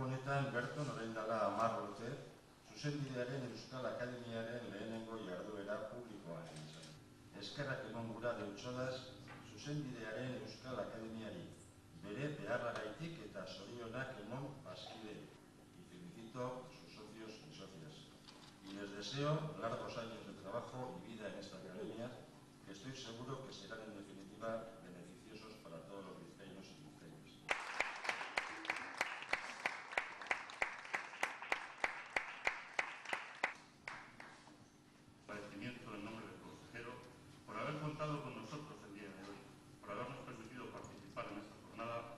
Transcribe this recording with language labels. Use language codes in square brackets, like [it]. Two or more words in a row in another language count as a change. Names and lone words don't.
[eu] honetan berton orain dela 10 urte, Zuzenbidearen Euskal Akademiaren lehenengo jarduera publikoan egin zen. Eskerrak eman gura deutsodaz Zuzenbidearen Euskal Akademiari, bere beharragaitik eta zorionak eman bazkidei. [es] Y felicito a sus socios y socias. Y les deseo largos años de trabajo y vida en esta academia, que estoy seguro que serán en definitiva beneficiosos para todos los vizcaínos y vizcaínas. Agradecimiento en nombre del consejero por haber contado con nosotros el día de hoy, por habernos permitido participar en esta jornada.